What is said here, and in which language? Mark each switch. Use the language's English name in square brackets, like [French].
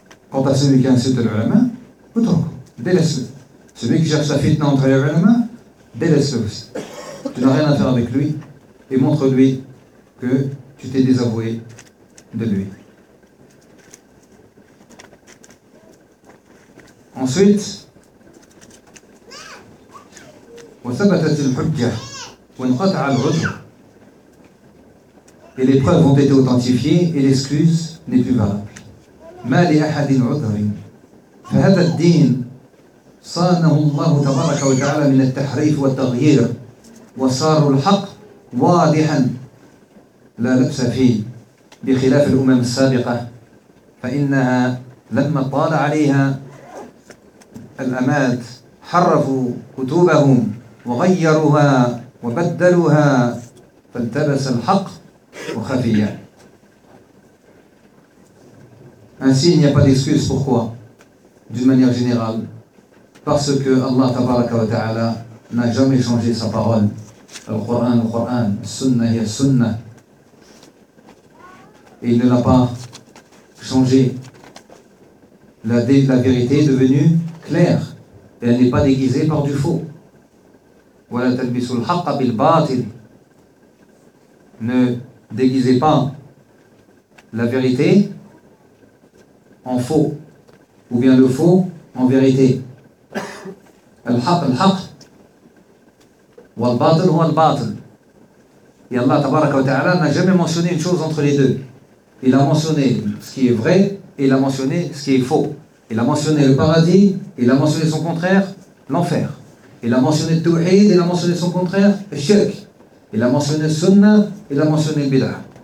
[French] Quant à celui qui insulte l'ulama, autant. Délaisse-le. Celui qui cherche sa fitna entre les ulama, délaisse-le aussi. Tu n'as rien à faire avec lui et montre-lui que tu t'es désavoué de lui. Ensuite, [Arabic] وثبتت الحجة وانقطع العذر. [French] Et les preuves ont été authentifiées et l'excuse n'est plus valable. [Arabic] ما لأحد عذر فهذا الدين صانه الله تبارك وتعالى من التحريف والتغيير وصار الحق واضحا لا لبس فيه بخلاف الأمم السابقة فإنها لما طال عليها الأماد حرفوا كتبهم وغيروها وبدلوها فالتبس الحق وخفيا. [French] Ainsi, il n'y a pas d'excuse. Pourquoi? D'une manière générale, parce que Allah tabaraka wa ta'ala n'a jamais changé sa parole. Le Coran, sunnah, il y a sunnah. Et il ne l'a pas changé. La vérité est devenue claire. Et elle n'est pas déguisée par du faux. [Arabic] وَلَا تَلْبِسُ الْحَقَّ بِالْبَاطِلِ. [French] Ne déguisez pas la vérité en faux. Ou bien le faux en vérité. [Arabic] الحق الحق والباطل هو الباطل. [French] Et Allah [Arabic] تبارك وتعالى [French] n'a jamais mentionné une chose entre les deux. Il a mentionné ce qui est vrai et il a mentionné ce qui est faux. Il a mentionné le paradis, il a mentionné son contraire, l'enfer. Il a mentionné le tawhid, il a mentionné son contraire, le shirk. Il a mentionné le sunnah, il a mentionné le bid'ah.